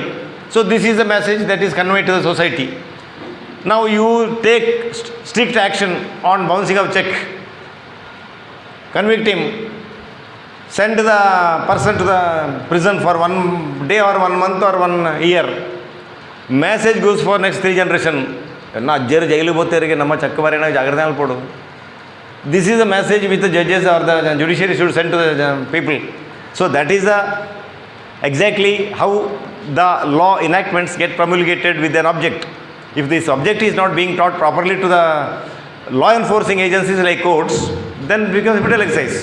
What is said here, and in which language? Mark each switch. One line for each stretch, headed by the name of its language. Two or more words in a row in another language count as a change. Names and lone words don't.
English: So this is the message that is conveyed to the society. Now you take strict action on bouncing of check, convict him, send the person to the prison for 1 day or 1 month or 1 year. Message goes for next 3 generation.
Tulu: ನಾ ಅಜ್ಜರು ಜೈಲಿಗೆ ಬೋತೇರಿಗೆ ನಮ್ಮ ಚಕ್ಕಬಾರಿನ ಜಾಗ್ರತೆ ಅಲ್ಪಡು.
English: this is the message with the judges or the judiciary should send to the people. so that is the exactly how the law enactments get promulgated with an object. If this object is not being taught properly to the law enforcing agencies like courts, then it becomes a little exercise.